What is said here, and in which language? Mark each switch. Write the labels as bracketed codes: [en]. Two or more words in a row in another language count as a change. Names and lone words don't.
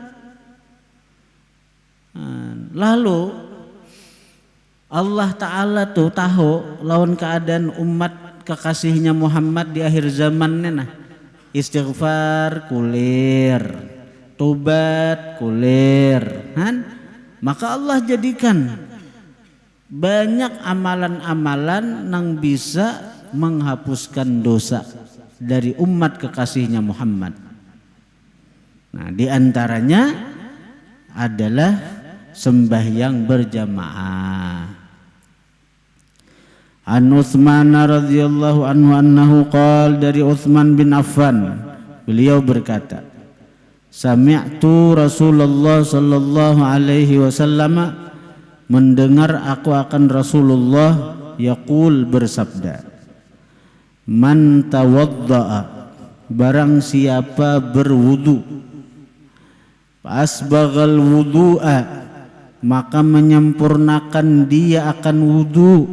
[id] Lalu Allah Ta'ala tuh tahu lawan keadaan umat kekasihnya Muhammad di akhir zaman nah. [bjn] Istighfar kulir, tobat kulir, [id] maka Allah jadikan banyak amalan-amalan yang bisa menghapuskan dosa dari umat kekasihnya Muhammad. Nah, diantaranya adalah sembahyang berjamaah. [ar] عن عثمان رضي الله عنه أنه قال, [id] dari Utsman bin Affan beliau berkata, [ar] سمعت رسول الله صلى الله عليه وسلم, [id] mendengar aku akan Rasulullah yaqul bersabda, [ar] man tawadda'a, [id] barang siapa berwudu, [ar] asbaghal wudu'a, [id] maka menyempurnakan dia akan wudu.